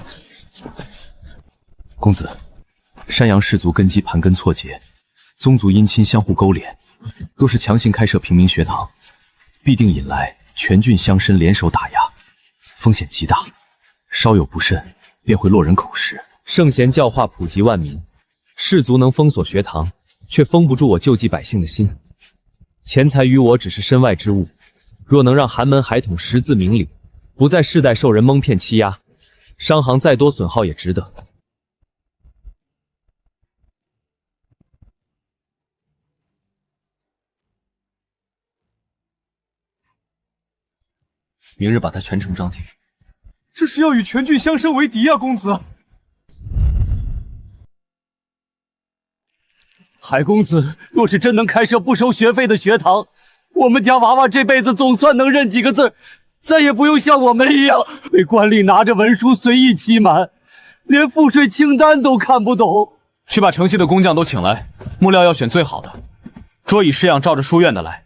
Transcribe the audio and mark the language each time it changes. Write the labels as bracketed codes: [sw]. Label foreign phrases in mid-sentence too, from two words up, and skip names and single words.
[zh] 公子，山陽士族根基盤根錯節，宗族姻親相互勾連，若是強行開設平民學堂，必定引來全郡鄉紳聯手打壓，風險極大，稍有不慎便會落人口實。聖賢教化普及萬民， 士族能封鎖學堂，卻封不住我救濟百姓的心。錢財於我只是身外之物，若能讓寒門孩童識字明理，不再世代受人蒙騙欺壓，商行再多損耗也值得。明日把他全城张贴。这是要与全郡相生为敌啊，公子！海公子若是真能開設不收學費的學堂，我們家娃娃這輩子總算能認幾個字，再也不用像我們一樣被官吏拿着文書隨意欺瞞，連賦稅清單都看不懂。去把城西的工匠都請來，木料要選最好的，桌椅式樣照着書院的來。